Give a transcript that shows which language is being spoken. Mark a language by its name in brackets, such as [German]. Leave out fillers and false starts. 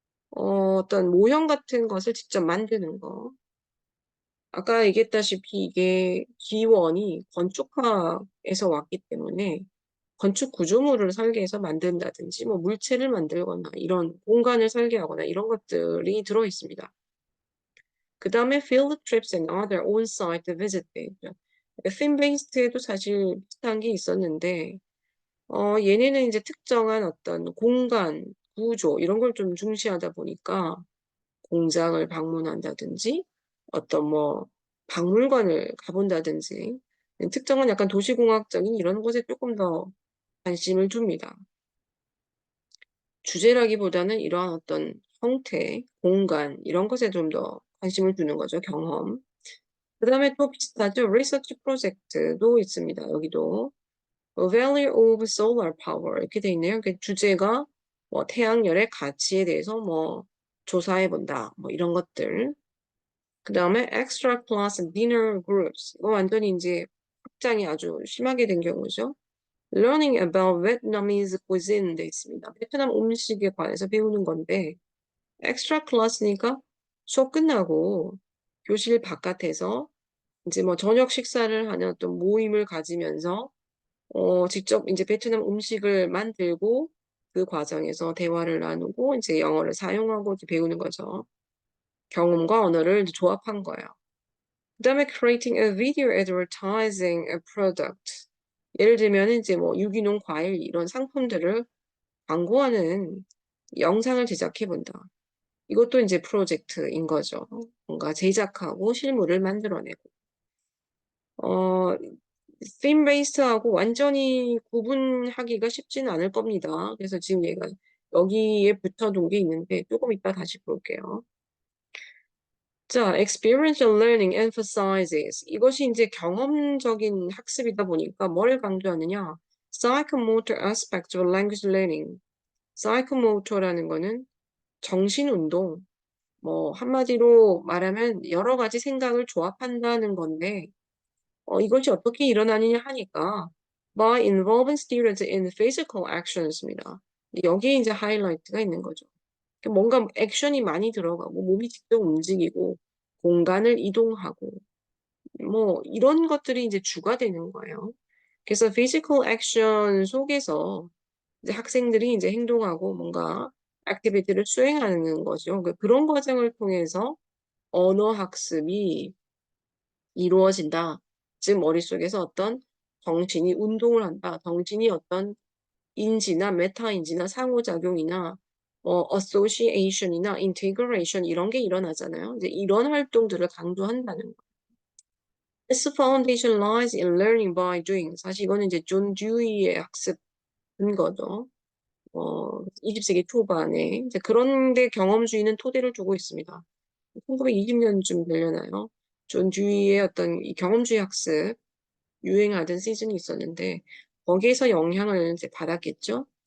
[Korean] 어떤 모형 같은 것을 직접 만드는 거. 아까 얘기했다시피 이게 기원이 건축학에서 왔기 때문에 건축 구조물을 설계해서 만든다든지 뭐 물체를 만들거나 이런 공간을 설계하거나 이런 것들이 들어 있습니다. 그 다음에 [English] field trips and other on-site visit page. [Korean] theme-based에도 사실 비슷한 게 있었는데 얘네는 이제 특정한 어떤 공간, 구조 이런 걸 좀 중시하다 보니까 공장을 방문한다든지 어떤 뭐 박물관을 가본다든지 특정한 약간 도시공학적인 이런 곳에 조금 더 관심을 둡니다. 주제라기보다는 이러한 어떤 형태, 공간 이런 것에 좀 더 관심을 두는 거죠. 경험. 그 다음에 또 비슷하죠. 리서치 프로젝트도 있습니다. 여기도 [English] Value of Solar Power [Korean] 이렇게 돼 있네요. 그 주제가 뭐 태양열의 가치에 대해서 뭐 조사해 본다. 뭐 이런 것들. 그 다음에 [English] extra class dinner groups. [Korean] 이거 완전히 이제 확장이 아주 심하게 된 경우죠. [English] Learning about Vietnamese cuisine [Korean] 돼 있습니다. 베트남 음식에 관해서 배우는 건데 extra class니까 수업 끝나고 교실 바깥에서 이제 뭐 저녁 식사를 하는 어떤 모임을 가지면서 직접 이제 베트남 음식을 만들고 그 과정에서 대화를 나누고 이제 영어를 사용하고 이제 배우는 거죠. 경험과 언어를 이제 조합한 거예요. 그다음에 [English] creating a video advertising a product. [Korean] 예를 들면 이제 뭐 유기농 과일 이런 상품들을 광고하는 영상을 제작해 본다. 이것도 이제 프로젝트인 거죠. 뭔가 제작하고 실물을 만들어내고. 어, theme based하고 완전히 구분하기가 쉽지는 않을 겁니다. 그래서 지금 얘가 여기에 붙여둔 게 있는데 조금 이따 다시 볼게요. 자, [English] experiential learning emphasizes. [Korean] 이것이 이제 경험적인 학습이다 보니까 뭘 강조하느냐? [English] psychomotor aspect of language learning. [Korean] psychomotor라는 거는 정신운동, 뭐 한마디로 말하면 여러 가지 생각을 조합한다는 건데 이것이 어떻게 일어나느냐 하니까 [English] by involving students in physical actions [Korean] 입니다. 여기에 이제 하이라이트가 있는 거죠. 뭔가 액션이 많이 들어가고 몸이 직접 움직이고 공간을 이동하고 뭐 이런 것들이 이제 주가 되는 거예요. 그래서 physical action 속에서 이제 학생들이 이제 행동하고 뭔가 액티비티를 수행하는 거죠. 그런 과정을 통해서 언어 학습이 이루어진다. 즉 머릿속에서 어떤 정신이 운동을 한다. 정신이 어떤 인지나 메타인지나 상호작용이나 association이나 integration 이런 게 일어나잖아요. 이제 이런 활동들을 강조한다는 거예요. [English] This foundation lies in learning by doing. [Korean] 사실 이거는 이제 존 듀이의 학습 근거죠. 20세기 초반에 이제 그런데 경험주의는 토대를 두고 있습니다. 1920년쯤 되려나요? 존 듀이의 어떤 이 경험주의 학습 유행하던 시즌이 있었는데 거기에서 영향을 이제 받았겠죠.